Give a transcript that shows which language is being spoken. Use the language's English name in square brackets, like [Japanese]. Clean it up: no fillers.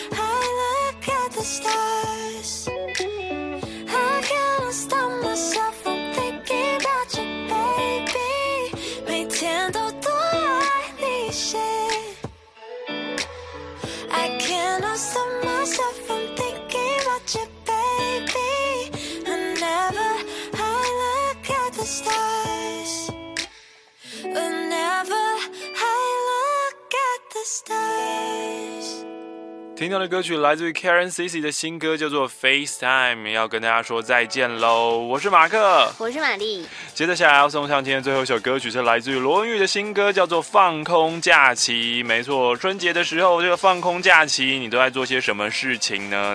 [English] I look at the stars， I cannot stop myself from thinking about you baby， [Chinese] 每天都多爱你些， [English] I cannot stop myself from thinking about you babyStars. Whenever I look at the stars. [Chinese] 听到的歌曲来自于 Karen Cici 的新歌叫做 FaceTime， 要跟大家说再见咯，我是马克，我是玛丽，接着下来要送上今天最后一首歌曲，是来自于罗文玉的新歌叫做放空假期。没错，春节的时候这个放空假期你都在做些什么事情呢？